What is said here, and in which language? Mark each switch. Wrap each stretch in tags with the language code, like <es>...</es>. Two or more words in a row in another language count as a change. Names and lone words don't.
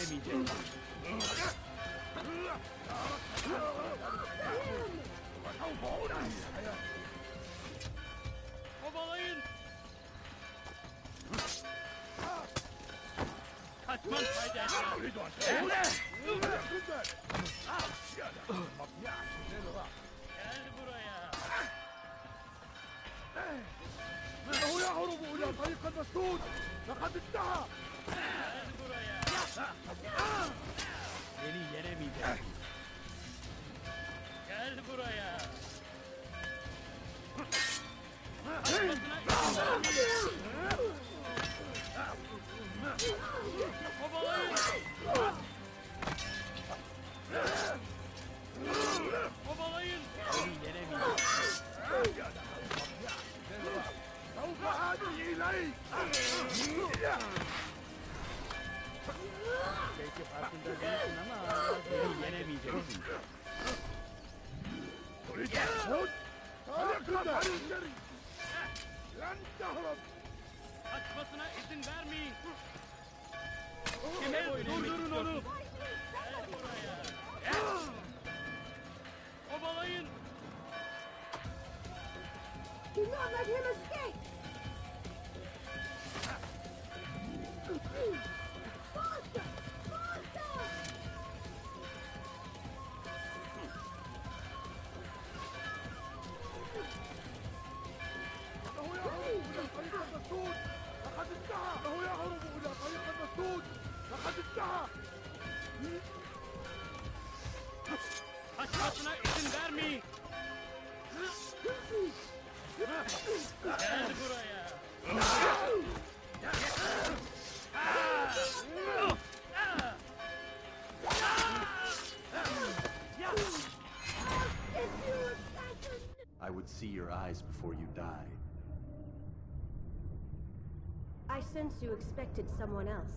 <tr>gelemeyecek. Kovalayın. Kaçman fayda etmez. Gel buraya.</tr> <ar>إنه يهرب إلى طريق المسدود لقد انتهى</ar> <tr>Gel buraya. Beni yenemeyecek. Gel buraya. Kaçmasına izin vermeyin. Kovalayın. Kovalayın. Beni yenemeyecek.</tr> <ar>سوف آتي إليك</ar> <tr>Belki farkında değilsin ama hala beni yenemeyeceksin.</tr> <ar>تريد الخروج؟ فليقف عن الجري لن تهرب</ar> <tr>Kaçmasına izin vermeyin. Kime boyun eğmek istiyorsun? Gel buraya. Gel. Kovalayın.</tr> <en>Do not let him escape! Faster! Faster!</en> <ar>إنه يهرب إلى طريق المسدود لقد انتهى إنه يهرب إلى طريق المسدود لقد انتهى</ar> <tr>Kaçmasına izin vermeyin. Gel buraya.</tr> <en>I would see your eyes before you die. I sense you expected someone else.</en>